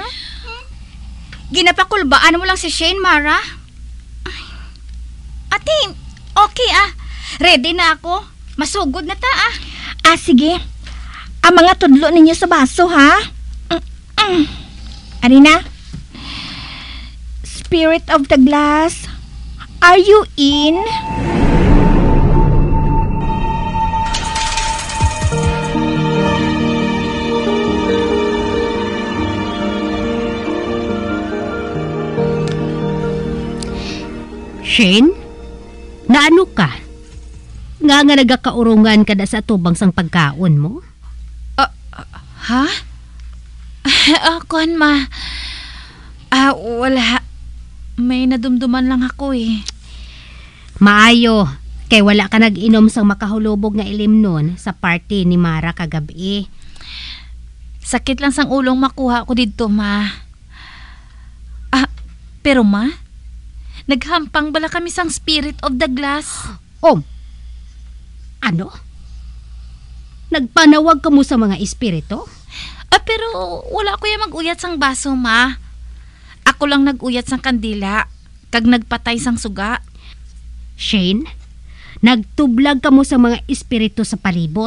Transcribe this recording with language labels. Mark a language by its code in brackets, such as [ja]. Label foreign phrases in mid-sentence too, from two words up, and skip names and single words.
[hil] Ginapakulbaan mo lang si Shane, Mara. Ate, okay Ready na ako. Masugod na ta Sige. Ang mga tudlo ninyo sa baso ha. Ari na. [en] Spirit of the glass, are you in? [hil] Shane? Naano ka? Nga nagakaurungan ka na sa tubang sang pagkaon mo? Ha? Kuan ma. Wala. May nadumduman lang ako Maayo. Kay wala ka nag-inom sang makahulubog nga ilim nun sa party ni Mara kagabi. Sakit lang sang ulong makuha ko dito, ma. Pero ma, naghampang bala kami sang [en] spirit of the glass. [hil] Ano? Nagpanawag ka mo sa mga espiritu? Pero wala ko yung mag-uyat sang baso, ma. Ako lang nag-uyat sang kandila, kag nagpatay sang suga. Shane, nagtublag ka mo sa mga espiritu sa palibot.